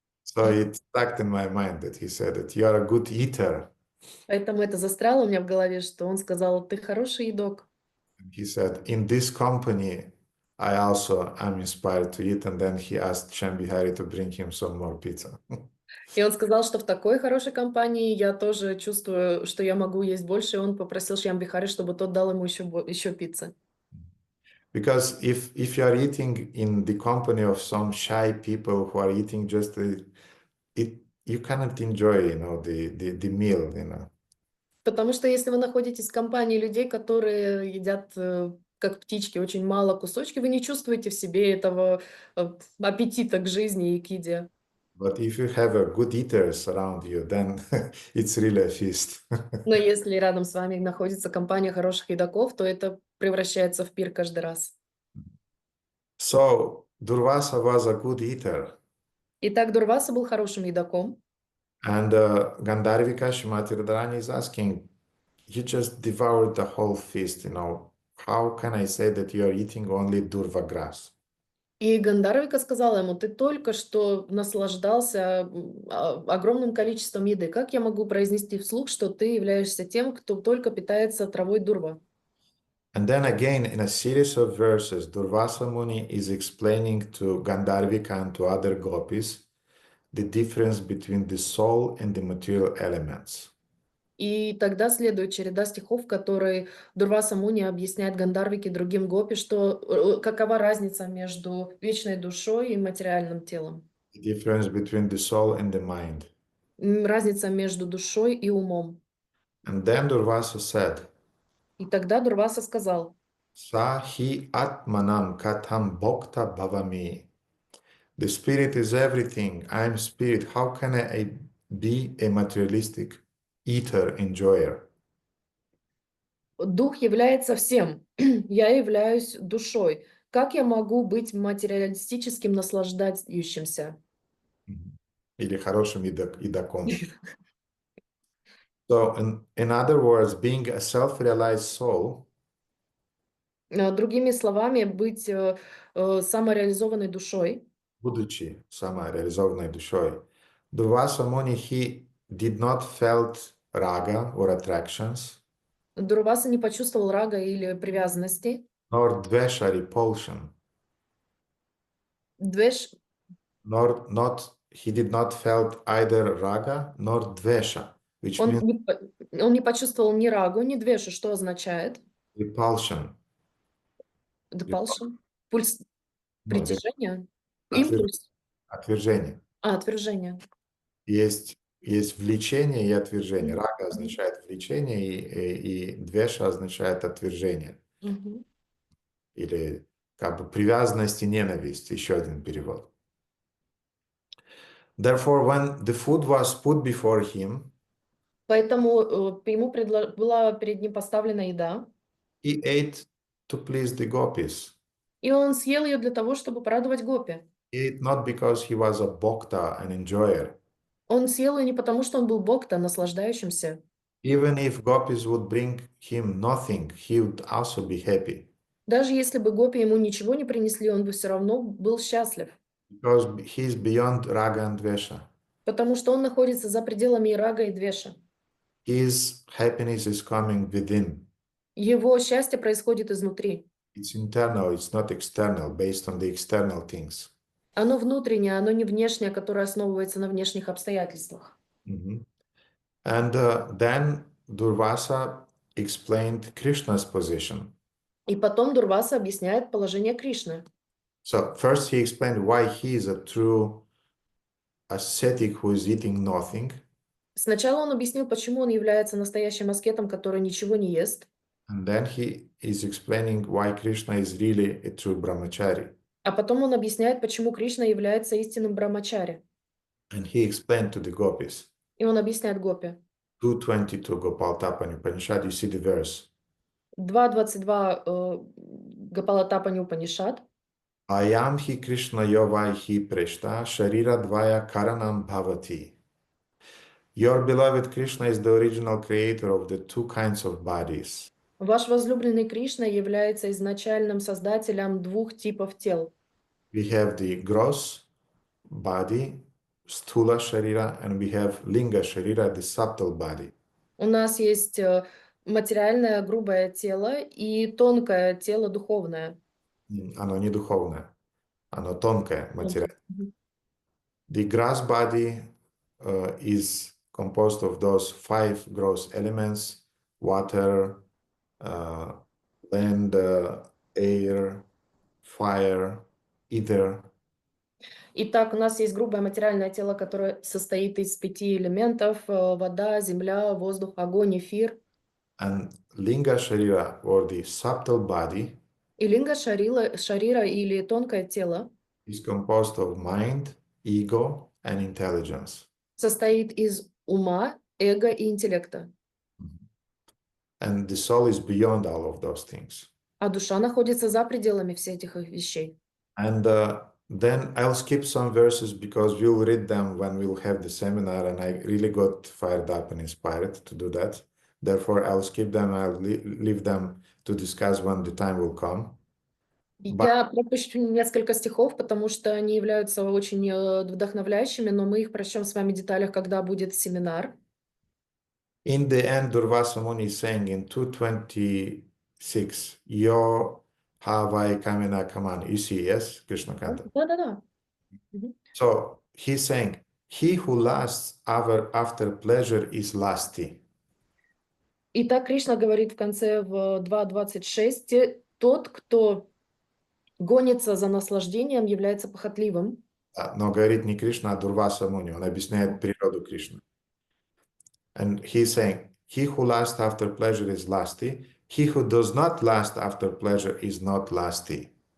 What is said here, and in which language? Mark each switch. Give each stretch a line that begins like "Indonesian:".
English: So it stuck in my mind that he said that you are a good eater.
Russian: Поэтому это застряло у меня в голове, что он сказал, ты хороший едок.
English: He said, in this company, I also am inspired to eat. And then he asked Shambhihari to bring him some more pizza.
Russian: И он сказал, что в такой хорошей компании я тоже чувствую, что я могу есть больше. И он попросил Шьямбихари, чтобы тот дал ему еще пиццы.
English: Because if you are eating in the company of some shy people who are eating just you cannot enjoy, the meal,
Russian: Потому что если вы находитесь в компании людей, которые едят как птички, очень мало кусочки, вы не чувствуете в себе этого аппетита к жизни и к еде.
English: But if you have a good eaters around you, then it's really a feast.
Russian: Но если рядом с вами находится компания хороших едоков, то это превращается в пир каждый раз.
English: So Durvasa was a good eater.
Russian: Итак, Дурваса был хорошим едоком.
English: And Gandharvika Shrimati Radharani is asking, you just devoured the whole feast, How can I say that you are eating only durva grass?
Russian: И Гандарвика сказала ему, ты только что наслаждался огромным количеством еды. Как я могу произнести вслух, что ты являешься тем, кто только питается травой дурва?
English: And then again, in a series of verses, Durvasa Muni is explaining to Gandharvika and to other gopis the difference between the soul and the material elements.
Russian: И тогда следует череда стихов, в которой Дурваса Муни объясняет Гандарвике и другим гопи, что какова разница между вечной душой и материальным телом.
English: The difference between the soul and the mind.
Russian: Разница между душой и умом.
English: And then Durvasa said,
Russian: И тогда Дурваса сказал,
Sanskrit: Sa hi atmanam katham bhokta bhavami.
English: The spirit is everything. I am spirit. How can I be a materialistic eater, enjoyer?
Russian: дух является всем, я являюсь душой. Как я могу быть материалистическим наслаждающимся? Или хорошим едоком. So, in other words, being a self-realized soul Другими словами, быть самореализованной душой. будучи самореализованной душой,
English: Durvasa Muni, he did not felt raga or attractions,
Russian: Дурваса не почувствовал рага или привязанности.
English: nor dvesha, repulsion,
Russian: Двеш,
English: he did not felt either raga nor dvesha, which
Russian: он
English: means
Russian: он не почувствовал ни рагу, ни двешу, что означает?
English: repulsion.
Russian: Депалшн? Пульс Ну, притяжения? отвер- Импульс? Отвержение. Отвержение. Есть влечение и отвержение. Мгм. Рага означает влечение, и двеша означает отвержение. Мгм. Или как бы привязанность и ненависть. Еще один перевод.
English: Therefore, when the food was put before him,
Russian: Поэтому ему была перед ним поставлена еда,
English: he ate to please the gopis.
Russian: и он съел ее для того, чтобы порадовать гопи.
English: He ate not because he was a bhakta, an enjoyer.
Russian: Он съел ее не потому, что он был бхакта, наслаждающимся.
English: Even if gopis would bring him nothing, he would also be happy.
Russian: Даже если бы гопи ему ничего не принесли, он бы все равно был счастлив.
English: Because he is beyond raga and dvesha.
Russian: Потому что он находится за пределами и рага, и двеша.
English: His happiness is coming within.
Russian: Его счастье происходит изнутри.
English: It's internal, it's not external, based on the external things.
Russian: Оно внутреннее, оно не внешнее, которое основывается на внешних обстоятельствах.
English: Mhm. And then Durvasa explained Krishna's position.
Russian: И потом Дурваса объясняет положение Кришны.
English: So first he explained why he is a true ascetic who is eating nothing.
Russian: Сначала он объяснил, почему он является настоящим аскетом, который ничего не ест.
English: And then he is explaining why Krishna is really a true brahmachari.
Russian: А потом он объясняет, почему Кришна является истинным брамачари.
English: And he explained to the gopis.
Russian: И он объясняет гопи.
English: 2:22 Gopal Tapani Upanishad, you see the verse.
Russian: 2.22 Гапалатапани Упанишад.
Sanskrit: Ayam hi Krishna yovai hi preshta sharira dvaya karanam bhavati.
English: Your beloved Krishna is the original creator of the two kinds of bodies.
Russian: Ваш возлюбленный Кришна является изначальным создателем двух типов тел.
English: We have the gross body, sthula sharira, and we have linga sharira, the subtle body.
Russian: У нас есть материальное грубое тело и тонкое тело духовное. Оно не духовное, оно тонкое, материальное. Мгм.
English: The gross body is composed of those 5 gross elements: water, land, air, fire, ether.
Russian: Итак, у нас есть грубое материальное тело, которое состоит из 5 элементов: вода, земля, воздух, огонь, эфир.
English: And linga sharira, or the subtle body,
Russian: И линга шарира или тонкое тело
English: is composed of mind, ego, and intelligence.
Russian: состоит из ума, эго и интеллекта.
English: And the soul is beyond all of those things.
Russian: А душа находится за пределами всех этих вещей.
English: And then I'll skip some verses because we'll read them when we'll have the seminar, and I really got fired up and inspired to do that. Therefore, I'll skip them. I'll leave them to discuss when the time will come.
Russian: Я пропущу несколько стихов, потому что они являются очень вдохновляющими, но мы их прочтем с вами в деталях, когда будет семинар.
English: In the end, Durvasa Muni is saying in 226,
Sanskrit: Yo Havai Kamena Kaman.
English: You see, yes, Krishna Kanta.
Russian: Да-да-да.
English: So he's saying, he who lusts after pleasure is lusty.
Russian: Итак, Кришна говорит в конце в 2.26, тот, кто гонится за наслаждением, является похотливым. Но говорит не Кришна, а Дурваса Муни. Он объясняет природу Кришны.
English: And he's saying, he who lusts after pleasure is lusty. He who does not lust after pleasure is not lusty.